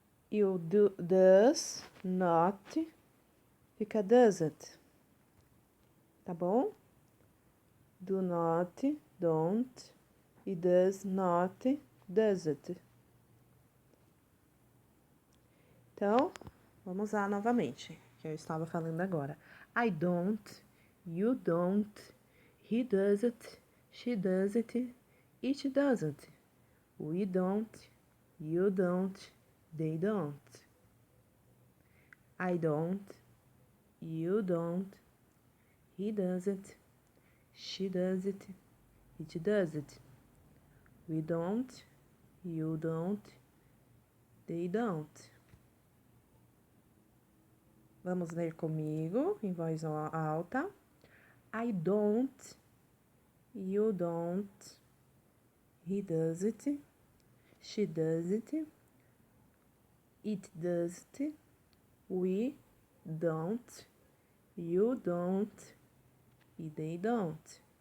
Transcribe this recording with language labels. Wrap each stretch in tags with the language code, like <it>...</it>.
<pt>E o</pt> <en>does not</en> <pt>fica</pt> <en>doesn't.</en> <pt>Tá bom?</pt> <en>Do not, don't. E does not, doesn't.</en> <pt>Então, vamos lá novamente, que eu estava falando agora.</pt> <en>I don't, you don't, he doesn't, she doesn't, it doesn't. We don't, you don't, they don't. I don't, you don't, he doesn't, she doesn't, it doesn't. We don't, you don't, they don't.</en> <pt>Vamos ler comigo em voz alta.</pt> <en>I don't, you don't, he doesn't, she doesn't, it doesn't, we don't, you don't, e they don't.</en>